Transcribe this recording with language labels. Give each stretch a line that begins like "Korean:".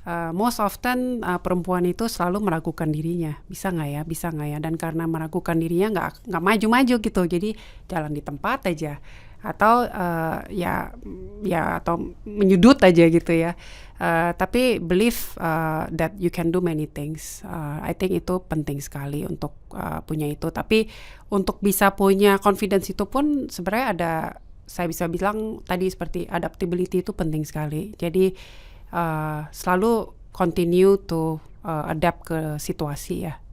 English: most often
Indonesian: perempuan itu selalu meragukan dirinya, bisa nggak ya, dan karena meragukan dirinya nggak maju-maju gitu, jadi jalan di tempat aja, atau ya atau menyudut aja gitu ya.
English: Tapi believe that you can do many things. I think
Indonesian: itu penting sekali untuk punya itu. Tapi untuk bisa punya confidence itu pun sebenarnya ada, saya bisa bilang tadi seperti adaptability itu penting sekali. Jadi selalu
English: continue to adapt
Indonesian: ke situasi ya.